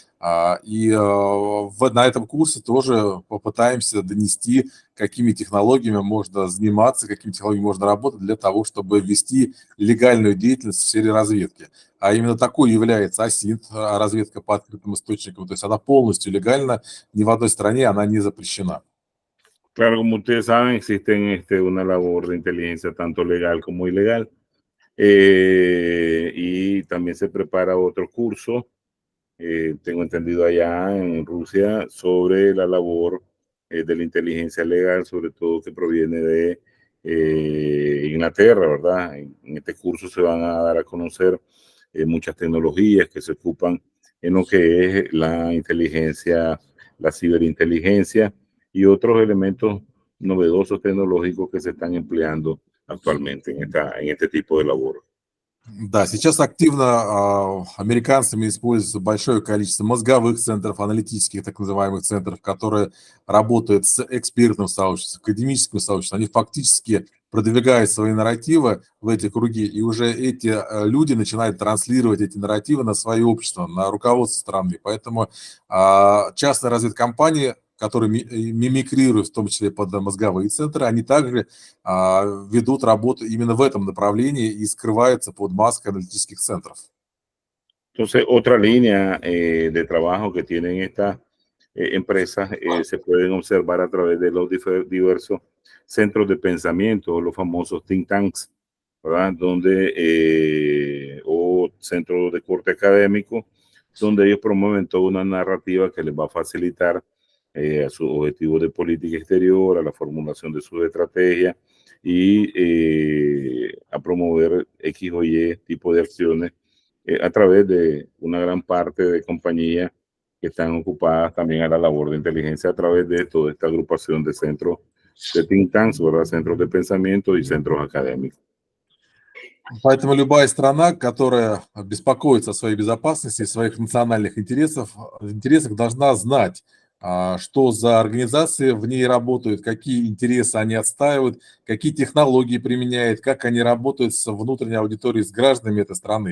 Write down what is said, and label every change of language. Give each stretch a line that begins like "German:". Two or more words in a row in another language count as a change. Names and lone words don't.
Russian: На этом курсе тоже попытаемся донести, какими технологиями можно заниматься, какими технологиями можно работать для того, чтобы вести легальную деятельность в сфере разведки. А именно такой является АСИНТ, разведка по открытым источникам, то есть она полностью легальна, ни в одной стране она не запрещена.
Spanish: Claro, como ustedes saben, existe una labor de inteligencia tanto legal como ilegal, y también se prepara otro curso, tengo entendido allá en Rusia, sobre la labor de la inteligencia legal, sobre todo que proviene de Inglaterra, ¿verdad? En este curso se van a dar a conocer muchas tecnologías que se ocupan en lo que es la inteligencia, la ciberinteligencia y otros elementos novedosos tecnológicos que se están empleando actualmente en este tipo de labor.
Russian: Да, сейчас активно американцами используется большое количество мозговых центров, аналитических так называемых центров, которые работают с экспертным сообществом, академическим сообществом. Они фактически продвигают свои нарративы в эти круги, и уже эти люди начинают транслировать эти нарративы на свое общество, на руководство страны. Поэтому частные разведкомпании, которые мимикрируют, в том числе под мозговые центры, они также ведут работу именно в этом направлении и скрываются под маской аналитических центров.
Spanish: Entonces, otra línea de trabajo que tienen estas empresas se pueden observar a través de los diversos centros de pensamiento, los famosos
English: think tanks,
Spanish: ¿verdad? O centros de corte académico, donde ellos promueven toda una narrativa que les va a facilitar a sus objetivos de política exterior, a la formulación de sus estrategias y a promover X o Y tipo de acciones a través de una gran parte de compañías que están ocupadas también a la labor de inteligencia a través de toda esta agrupación de centros de
English: think tanks,
Spanish: ¿verdad? Centros de pensamiento y centros académicos.
Russian: Поэтому любая страна, которая беспокоится о своей безопасности, своих национальных интересах, должна знать, что за организации в ней работают, какие интересы они отстаивают, какие технологии применяют, как они работают с внутренней аудиторией, с гражданами этой страны.